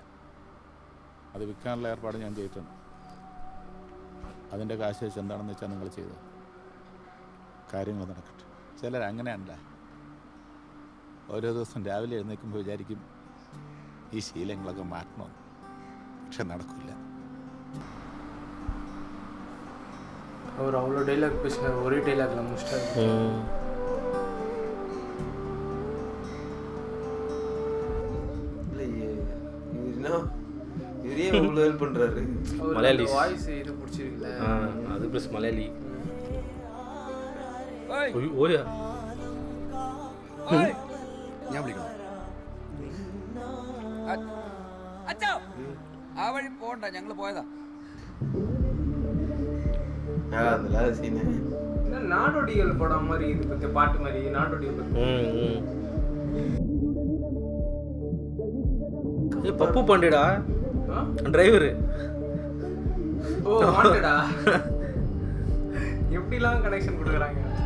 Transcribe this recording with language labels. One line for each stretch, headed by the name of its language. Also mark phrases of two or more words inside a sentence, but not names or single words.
Malayalam: അത് വിൽക്കാനുള്ള ഏർപ്പാട് ഞാൻ ചെയ്തിട്ടുണ്ട്. അതിൻ്റെ കാശ് വെച്ച് എന്താണെന്ന് വെച്ചാൽ നിങ്ങൾ ചെയ്തോ. കാര്യങ്ങൾ നടക്കട്ടെ. ചിലർ അങ്ങനെയല്ല. ഓരോ ദിവസം രാവിലെ എഴുന്നേൽക്കുമ്പോൾ വിചാരിക്കും ഈ ശീലങ്ങളൊക്കെ മാറ്റണമെന്ന്. പക്ഷെ നടക്കില്ല.
Tamil: அவர் அவ்வளோ டைலாக் பேசினார். ஒரே டைலாக்ல முடிச்சிட்டாரு. இவரே இவ்வளோ ஹெல்ப் பண்ணுறாரு. மலையாளி வாய்ஸ் இது பிடிச்சிருக்குல்ல. அது ப்ளஸ் மலையாளி.
Malayalam: ഓയാ ഞാൻ വിളിക്കണം. അച്ഛാ, ആ വഴി പോകണ്ട, ഞങ്ങൾ പോയതാ.
Tamil: நாடோடிகள் படம் மாதிரி இது பத்தி பாட்டு மாதிரி நாடோடிகள். பப்பு பாண்டியடா டிரைவர். ஓ வாண்டடா. எப்படிலாம் கனெக்ஷன் கொடுக்குறாங்க.